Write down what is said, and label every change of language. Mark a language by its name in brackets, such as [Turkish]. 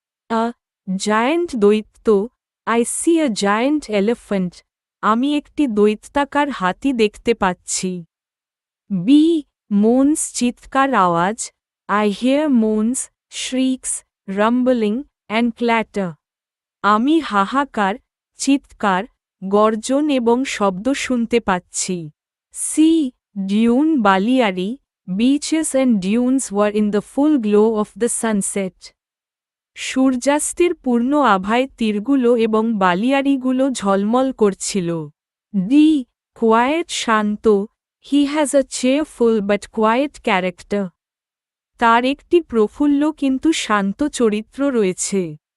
[English] a giant দৈত্য I see a giant elephant [Bangla] আমি একটি দৈত্যাকার হাতি দেখতে পাচ্ছি। [English] B moans [Bangla] চিৎকার আওয়াজ [English] I hear moans shrieks rumbling and clatter [Bangla] আমি হাহাকার, চিৎকার, গর্জন এবং শব্দ শুনতে পাচ্ছি। [English] C, dune বালিয়ারি, beaches and dunes were in the full glow of the sunset. [Bangla] সূর্যাস্তের পূর্ণ আভায় তীরগুলো এবং বালিয়াড়িগুলো ঝলমল করছিল। [English] D, quiet শান্ত, he has a cheerful but quiet character. [Bangla] তার একটি প্রফুল্ল কিন্তু শান্ত চরিত্র রয়েছে।